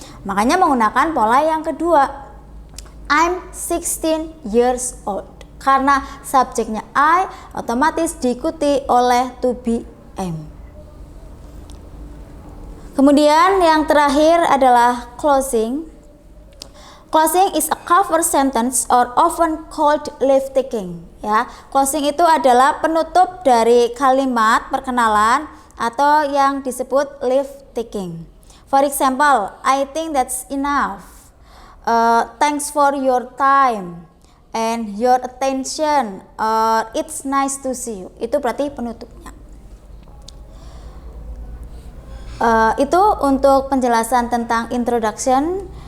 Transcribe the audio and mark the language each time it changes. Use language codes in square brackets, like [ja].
[id] Makanya menggunakan pola yang kedua. [en] I'm 16 years old. [id] Karena subjeknya I otomatis diikuti oleh to be am. Kemudian yang terakhir adalah closing. [en] Closing is a cover sentence or often called leave taking. [id] Ya, closing itu adalah penutup dari kalimat perkenalan atau yang disebut leave taking. [en] For example, I think that's enough. Thanks for your time and your attention, it's nice to see you. [id] Itu berarti penutupnya. Itu untuk penjelasan tentang introduction.